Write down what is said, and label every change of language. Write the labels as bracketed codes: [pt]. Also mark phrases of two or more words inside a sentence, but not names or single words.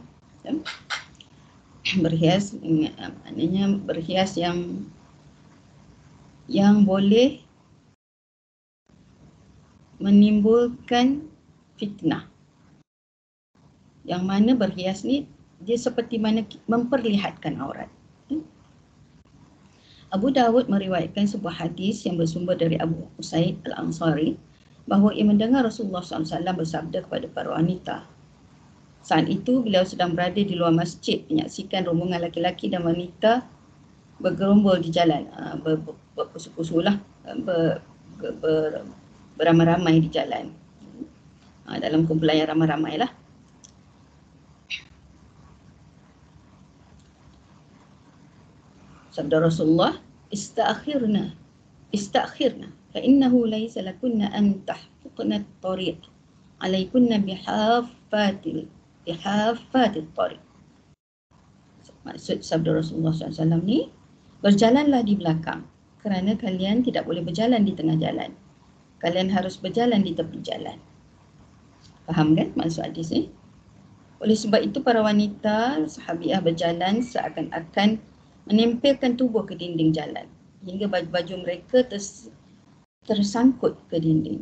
[ms] Berhias, maknanya berhias yang yang boleh menimbulkan fitnah. Yang mana berhias ni dia seperti mana memperlihatkan aurat. Abu Dawud meriwayatkan sebuah hadis yang bersumber dari Abu Usaid Al-Ansari bahawa ia mendengar Rasulullah SAW bersabda kepada para wanita. Saat itu beliau sedang berada di luar masjid menyaksikan rombongan laki-laki dan wanita bergerombol di jalan, berpusu-pusulah, beramai-ramai di jalan. Dalam kumpulan yang ramai-ramai lah. Sabda Rasulullah, [ar] استأخرن فإنه ليس لكن أن تحققن الطريق عليكن بحافات الطريق. [ms] Maksud sabda Rasulullah SAW ni, berjalanlah di belakang kerana kalian tidak boleh berjalan di tengah jalan. Kalian harus berjalan di tepi jalan. Faham kan maksud hadis ni? Oleh sebab itu para wanita sahabiah berjalan seakan-akan menempelkan tubuh ke dinding jalan hingga baju-baju mereka tersangkut ke dinding.